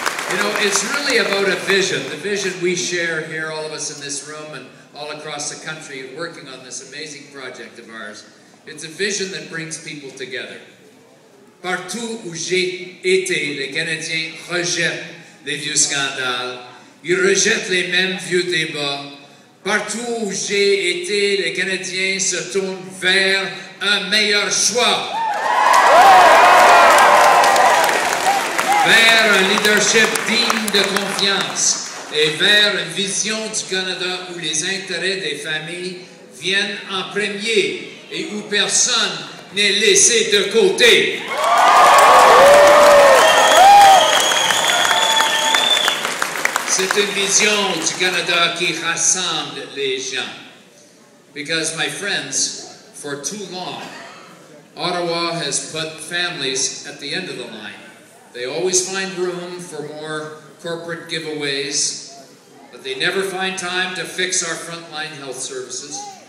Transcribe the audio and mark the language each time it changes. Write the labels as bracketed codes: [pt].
[en] You know, it's really about a vision, the vision we share here, all of us in this room and all across the country working on this amazing project of ours. It's a vision that brings people together. [fr] Partout où j'ai été, les Canadiens rejettent les vieux scandales. Ils rejettent les mêmes vieux débats. Partout où j'ai été, les Canadiens se tournent vers un meilleur choix. Vers un leadership digne de confiance et vers une vision du Canada où les intérêts des familles viennent en premier et où personne n'est laissé de côté. C'est une vision du Canada qui rassemble les gens. [en] Because, my friends, for too long, Ottawa has put families at the end of the line. They always find room for more corporate giveaways, but they never find time to fix our frontline health services.